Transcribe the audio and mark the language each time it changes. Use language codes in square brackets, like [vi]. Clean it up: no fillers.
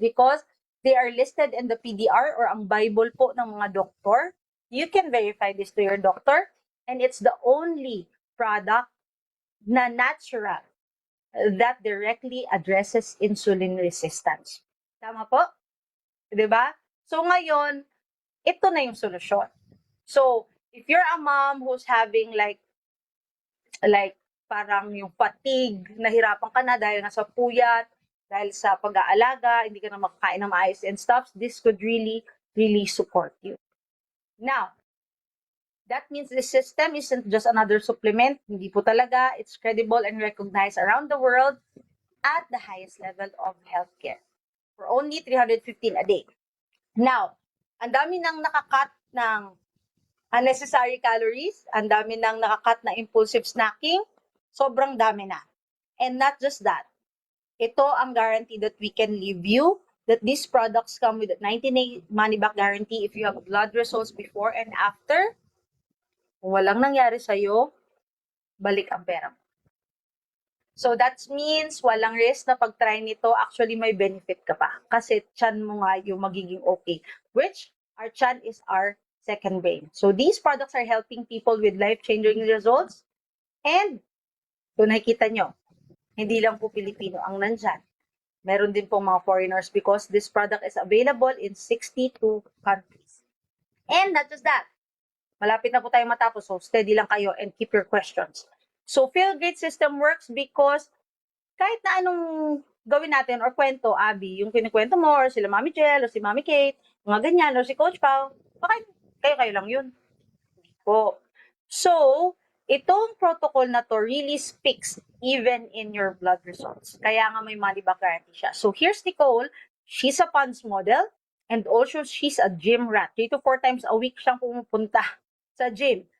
[en] Because they are listed in the PDR or [tl] ang Bible po ng mga doktor. [en] You can verify this to your doctor. And it's the only product na natural that directly addresses insulin resistance. [tl] Tama po? 'Di ba? So ngayon, ito na yung solusyon. [en] So, if you're a mom who's having like [tl] parang yung fatigue, nahirapan ka na dahil nasa puyat, dahil sa pag-aalaga, hindi ka na makakain ng maayos and stuff, [en] this could really, really support you. Now, that means the system isn't just another supplement. [tl] Hindi po talaga. [en] It's credible and recognized around the world at the highest level of healthcare for only 315 a day. [tl] Now, ang dami nang nakakat ng unnecessary calories, ang dami nang nakakat na impulsive snacking, sobrang dami na. [en] And not just that, [tl] ito ang [en] guarantee that we can leave you, that these products come with a 90-day money-back guarantee if you have blood results before and after. [tl] Kung walang nangyari sa'yo, balik ang pera mo. So that means walang risk na pag-try nito, actually may benefit ka pa. Kasi tiyan mo nga yung magiging okay. [en] Which, our tiyan is our second brain. So these products are helping people with life-changing results. [tl] And, kung nakikita nyo, hindi lang po Pilipino ang nandyan. Meron din pong mga [en] foreigners because this product is available in 62 countries. And not just that, [tl] malapit na po tayo matapos, [en] so steady lang kayo and keep your questions. [tl] So, Feel Great System works because kahit na anong gawin natin or kwento, Abby, yung kinikwento mo, or sila Mami Jel, or si Mami Kate, mga ganyan, or si Coach Pao, baka kayo lang yun. Hindi po. [en] So, [tl] itong protocol na to [en] really speaks even in your blood results. [tl] Kaya nga may [en] money back guarantee siya. So, here's Nicole. She's a PANS model and also she's a gym rat. [tl] 3 to 4 times a week siyang pumupunta sa gym.